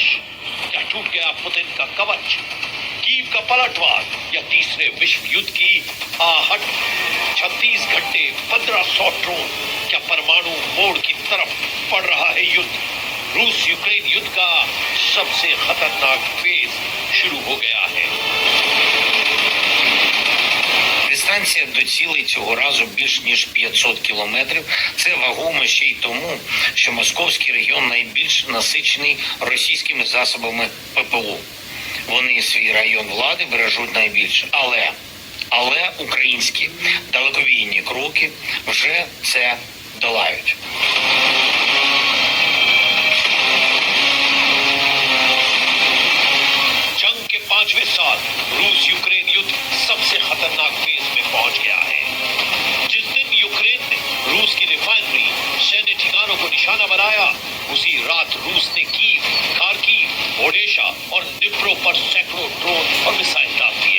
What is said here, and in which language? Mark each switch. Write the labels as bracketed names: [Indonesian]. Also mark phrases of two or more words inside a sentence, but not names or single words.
[Hindi] क्या टूट गया पुतिन का कवच? कीव का पलटवार या तीसरे विश्व युद्ध की आहट? 36 घंटे 1500 ड्रोन। क्या परमाणु मोड़ की तरफ पड़ रहा है युद्ध? रूस यूक्रेन युद्ध का सबसे खतरनाक फेज शुरू हो गया है। [Ukrainian] Дистанція до цілей цього разу більш ніж 500 кілометрів. Це вагомо ще й тому, що московський регіон найбільш насичений російськими засобами ППО. Вони свій район влади бережуть найбільше. Але українські далекобійні кроки вже це долають. [Hindi] जंग के 5वें साल रूस यूक्रेन युद्ध सबसे खतरनाक फेज में पहुंच गया है। जिस दिन यूक्रेन ने रूस की रिफाइनरी, सैन्य ठिकानों को निशाना बनाया, उसी रात रूस ने कीव, खार्किव, ओडेशा और निप्रो पर सैकड़ों ड्रोन और मिसाइल दाग दिए।